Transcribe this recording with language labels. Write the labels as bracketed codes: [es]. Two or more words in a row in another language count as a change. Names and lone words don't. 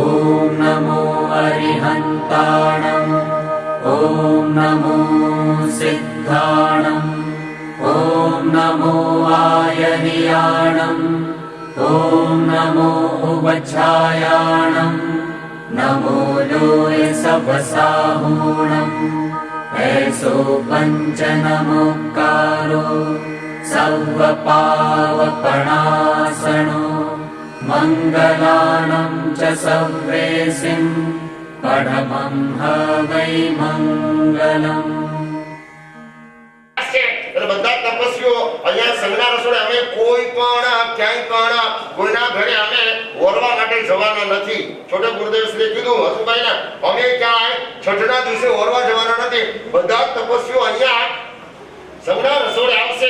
[pra] नमो अरिहन्ताणम् ॐ नमो सिद्धाणम् ॐ नमो आयनियाणम् ॐ नमो उवच्छायाणम् नमो लोय सवसाहूणम् ऐसो पंच नमोकारो सव्वपावपणासनो मङ्गलानं च सव्रेसिं परमं हवै मङ्गलम् [gu] બધા તપસ્વીઓ અહીંયા સંગના રસોડે અમે કોઈ પણ ક્યાંય પણ કોઈના ઘરે અમે ઓરવા માટે જવાના નથી. છોટે ગુરુદેવ શ્રી કીધું હસુભાઈને અમે ક્યાંય છઠના દિવસે ઓરવા જવાના નથી. બધા તપસ્વીઓ અહીંયા સંગના રસોડે આવશે.